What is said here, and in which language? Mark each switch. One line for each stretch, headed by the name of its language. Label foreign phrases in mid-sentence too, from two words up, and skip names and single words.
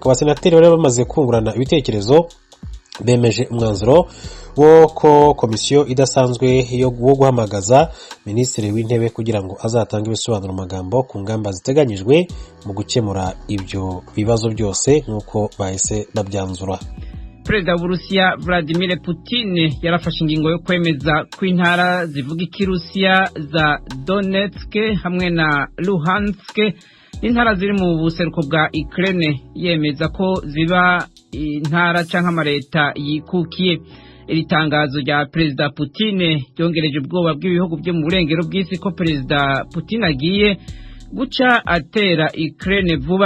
Kinyarwanda: Abasenateri bari bamaze kungurana ibitekerezo bemeje umwanzuro wo ko komisiyo idasanzwe wo guhamagaza Minisitiri w'Intebe kugira ngo azatange ibisobanuro mu magambo ku ngamba ziteganyijwe mu gukemura ibyo bibazo byose nk'uko bahise babyanzura.
Rundi: Perezida w'Uburusiya Vladimir Putin yarafashe ingingo yo kwemeza ko intara zivuga ikirusiya za Donetsk hamwe na Luhansk intara ziri mu buseruko bwa Ukraine yemeza ko ziba intara canke amareta yikukiye. Iri tangazo rya Perezida Putin ryongereje ubwoba bw'ibihugu byo mu burengero bw'isi ko Perezida Putin agiye guca atera Ukraine vuba.